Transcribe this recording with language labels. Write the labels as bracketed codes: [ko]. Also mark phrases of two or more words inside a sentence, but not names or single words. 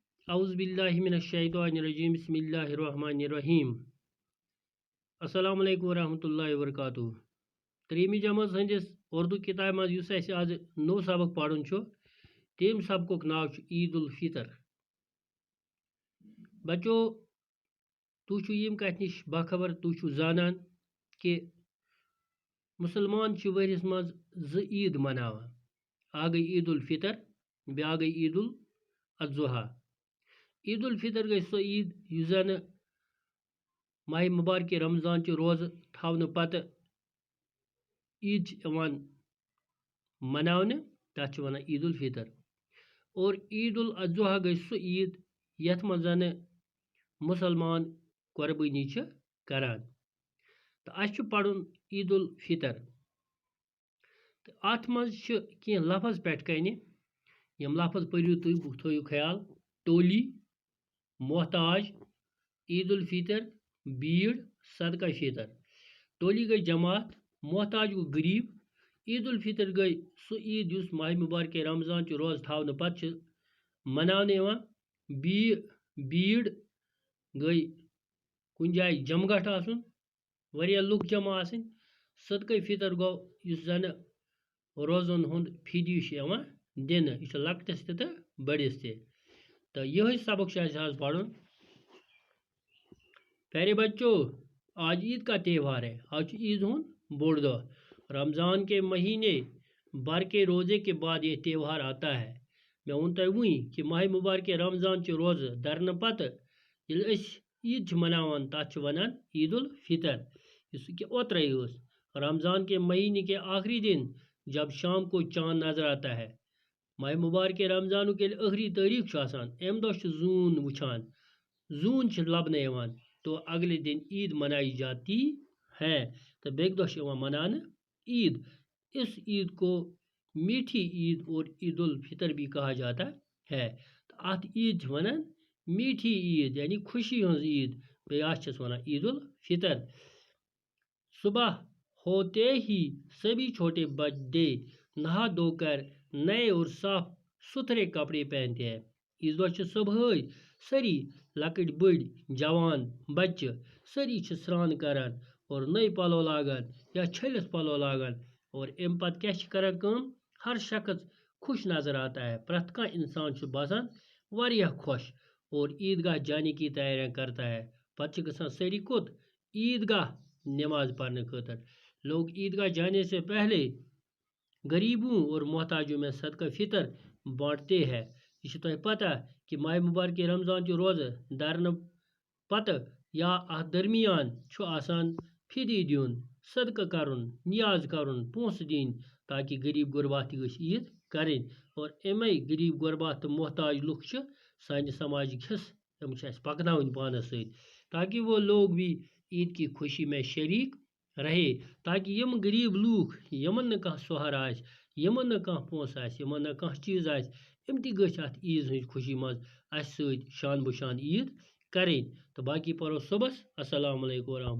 [ar] اعوذ باللہ من الشیطان الرجیم بسم اللہ الرحمن الرحیم السلام علیکم ورحمۃ اللہ وبرکاتہ [ks] تریمی جماعت ہندس اردو کتاب مز یس اس آج نو سبق پڑھن تم سبق ناو عید الفطر. بچو تُہۍ یم کت نش باخبر تُہۍ زانان کہ مسلمان ورس مز عید مناوان. اکھ گئی عید الفطر بیاکھ گئی عید الاضحیٰ. عید الفطر گئی سو عید یس زن ماہ مبارک رمضان چہ روزہ تھاونہ پتہ عید مناونہ تتھ ونان عید الفطر. اور عید الاضحیٰ گئی سو عید یتھ من زن مسلمان قربانی کران. تو اس پڑھن عید الفطر تو ات مز کی لفظ پٹ کنہ یم لفظ پریو تھی تھو خیال. [ur] ٹولی، محتاج، عید الفطر، بیڑ، صدقہ فطر. [ks] ٹولی گئی جماعت، محتاج گو غریب. عید الفطر گئی سو عید یس ماہ مبارک رمضان چہ روز تھاونہ پتہ مناونہ. بیڑ گئی کن جائے جمگھٹ آسن واریاہ لُکھ جمع آسن. صدقہ فطر گو یس زن روزن ہند فدیہ یوان دنہ. یہ لکٹس تہ تو بڑس تہ. تو یہ سبق آج پڑھن. [ur] پیارے بچوں، آج عید کا تہوار ہے. [ks] آج عید ہند بوڑ دہ. [ur] رمضان کے مہینے بھر کے روزے کے بعد یہ تہوار آتا ہے. [ks] میں ون تہ وی کہ ماہ مبارک رمضان چہ روزہ درنہ پتہ یل اس عید مناوان تتھ ونان عید الفطر. اس کہ اوترے اس [ur] رمضان کے مہینے کے آخری دن جب شام کو چاند نظر آتا ہے. [ks] ماہ مبارک رمضان [ur] کے آخری تاریخ [ks] آسان ام دہ زون وچھان. زون لبنہ یوان تو [ur] اگلے دن عید منائی جاتی ہے. [ks] تو بیک دہ منانا عید. [ur] اس عید کو میٹھی عید اور عید الفطر بھی کہا جاتا ہے. [ks] تو ات عید ونان میٹھی عید یعنی خوشی ہز عید. بیاس ونان عید الفطر. [ur] صبح ہوتے ہی سبھی چھوٹے بڑے نہا دھو کر نئے اور صاف ستھرے کپڑے پہنتے ہیں. [ks] اس دہ صبح سری لکٹ بڑ جوان بچہ سری سران کران [ur] اور نئے [ks] پلو لاگان یا چھلس پلو لاگان. اور ام پتہ کیا کران کام [ur] ہر شخص خوش نظر آتا ہے. [ks] پرت کان انسان باسان واریاہ خوش [ur] اور عیدگاہ جانے کی تیاریاں کرتا ہے. [ks] پتہ گژھان سری کوت عیدگاہ [ur] نماز پڑھنے [ks] خاطر. [ur] لوگ عیدگاہ جانے سے پہلے غریبوں اور محتاجوں میں صدقہ فطر بانٹتے ہیں. [ks] یہ تہ پتہ کہ ماہ مبارک رمضان چہ روزہ درنہ پتہ یا ات درمیان آسان فدی دیون، صدقہ کرن، نیاز کرن، پونس دین تاکہ غریب غربات تہ گژھِ عید کریں. اور امی غریب غربات تو محتاج لُکھ سانہ سماجک حصہ یم اس پکناون پانس ست [ur] تاکہ وہ لوگ بھی عید کی خوشی میں شریک رہے. [ks] تاکہ یم غریب لوگ یمن نہ کانٛہہ سہارٕ آسہِ، یمن نہ کانٛہہ پونسہٕ آسہِ، یمن نہ کانٛہہ چیز آسہِ، یم تہ گژھِ ات عیز ہنٛز خوشی مز اس سۭتۍ شان بشان عید کریں. تو باقی پرو صبحس. [ar] السلام علیکم ورحمۃ اللہ.